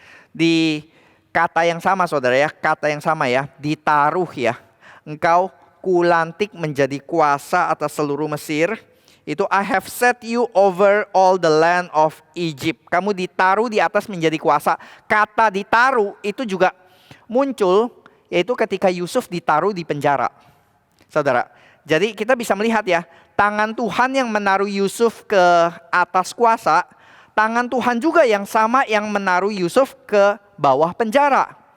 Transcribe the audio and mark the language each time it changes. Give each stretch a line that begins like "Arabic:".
Indonesian: Di kata yang sama saudara ya, kata yang sama ya, ditaruh ya. Engkau kulantik menjadi kuasa atas seluruh Mesir.
English: Itu I have set you over all the land of Egypt.
Indonesian: Kamu ditaruh di atas menjadi kuasa. Kata ditaruh itu juga muncul, yaitu ketika Yusuf ditaruh di penjara. Saudara, jadi kita bisa melihat ya, tangan Tuhan yang menaruh Yusuf ke atas kuasa, tangan Tuhan juga yang sama yang menaruh Yusuf ke bawah penjara.